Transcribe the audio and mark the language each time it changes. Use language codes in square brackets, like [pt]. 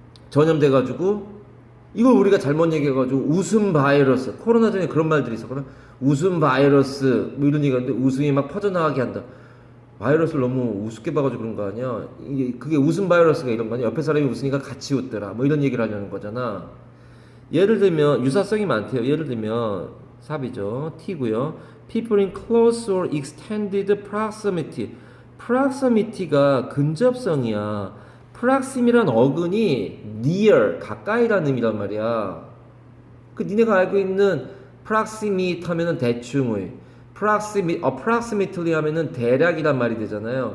[ko] 전염돼가지고 이걸 우리가 잘못 얘기해가지고 웃음 바이러스 코로나 전에 그런 말들이 있었거든. 웃음 바이러스 뭐 이런 얘기하는데 웃음이 막 퍼져나가게 한다. 바이러스를 너무 우습게 봐가지고 그런 거 아니야? 이게 그게 웃음 바이러스가 이런 거 아니야? 옆에 사람이 웃으니까 같이 웃더라 뭐 이런 얘기를 하려는 거잖아. 예를 들면 유사성이 많대요. 예를 들면 삽이죠. T고요. [en] People in close or extended proximity. [ko] proximity가 근접성이야. proxim이란 어근이 near, 가까이라는 의미란 말이야. 그 니네가 알고 있는 proximate 하면은 대충의 approximately 하면은 대략이란 말이 되잖아요.